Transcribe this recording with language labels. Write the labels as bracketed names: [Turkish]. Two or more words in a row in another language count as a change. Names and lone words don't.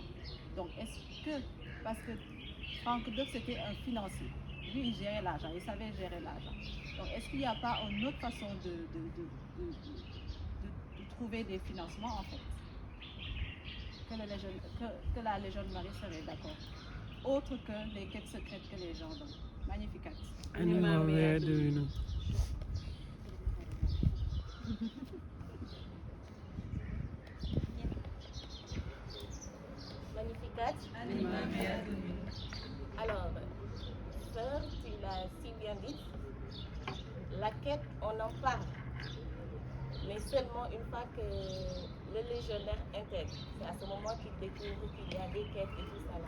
[French] Donc est-ce que, parce que Franck Duff c'était un financier, lui il gérait l'argent, il savait gérer l'argent. Donc est-ce qu'il n'y a pas une autre façon de trouver des financements en fait que la Légion de Marie serait d'accord? autre que les quêtes secrètes que les gens donnent. [Latin] Magnificat. Anima mea divino. Magnificat. [French] Alors, sœur, tu l'as si bien dit, la quête, on en parle, mais seulement une fois que le légionnaire intègre. C'est à ce moment qu'il découvre qu'il y a des quêtes et tout ça là.